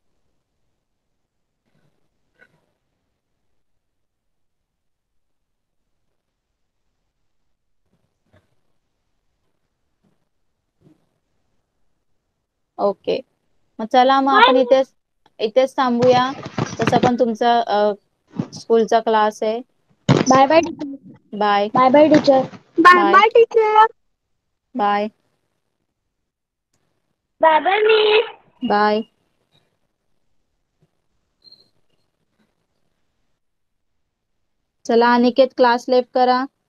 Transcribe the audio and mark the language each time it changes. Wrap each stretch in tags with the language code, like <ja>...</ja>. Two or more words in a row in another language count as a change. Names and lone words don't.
<mr>ओके, मग चला, मग आपण इथेच थांबूया. तसं पण तुमचा स्कूलचा क्लास आहे.</mr> <en>Bye bye. बाय. Bye bye, teacher. Bye Bye. bye, teacher. बाय. Bye bye, miss. बाय.</en> <mr>चला अनिकेत,</mr> <en>class left</en> <mr>करा.</mr>